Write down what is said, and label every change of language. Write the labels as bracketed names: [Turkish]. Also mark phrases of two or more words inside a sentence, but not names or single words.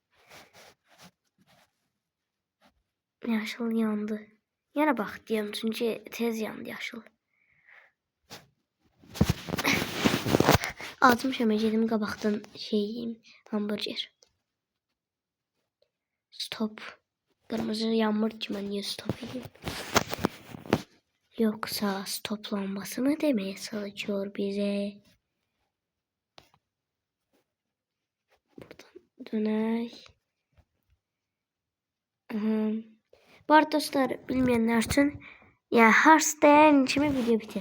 [Azerbaijani] Yaşıl yandı. Yenə bax deyəm çünki tez yandı yaşıl. Acımışam, gedim qabaqdan şey yiyeyim, hamburger. Stop. Qırmızı yanmır ki, mən niyə stop edeyim? [Turkish] Yoksa stop lambası mı demeye çalışıyor bize? [Azerbaijani] Buradan dönək. [Turkish] Bu arada dostlar, bilmeyenler için yani Hearthstone [Azerbaijani] kimi video bitir.